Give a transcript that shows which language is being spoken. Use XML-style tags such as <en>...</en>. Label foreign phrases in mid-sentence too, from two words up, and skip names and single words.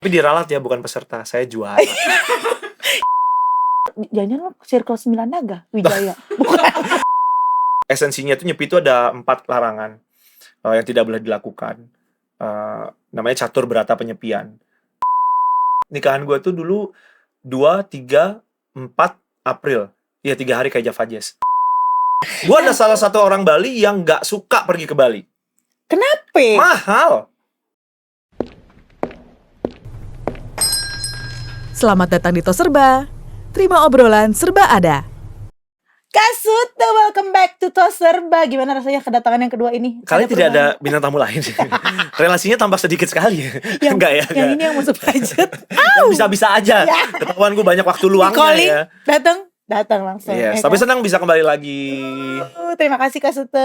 <id>Tapi diralat ya, bukan peserta. Saya juara. Jangan lo Circle 9 Naga Wijaya. Bukan. Esensinya tuh nyepi itu ada 4 larangan yang tidak boleh dilakukan. Namanya catur berata penyepian. Nikahan gue tuh dulu 2, 3, 4 April. Iya, 3 hari kayak Java Jazz. Gue ada salah satu orang Bali yang gak suka pergi ke Bali. Kenapa? Mahal. Selamat datang di Tos Serba. Terima obrolan serba ada.</id> <en>Kasuta, welcome back to Tos Serba.</en> <id>Gimana rasanya kedatangan yang kedua ini? Kalian tidak ada bintang tamu lain sih. Relasinya tambah sedikit sekali. Enggak ya? Yang ini yang masuk budget. Yang bisa-bisa aja. Ketahuan gue banyak waktu luangnya ya. Datang langsung. Yes, ya tapi kan? senang bisa kembali lagi. Terima kasih Kak Sute.</id>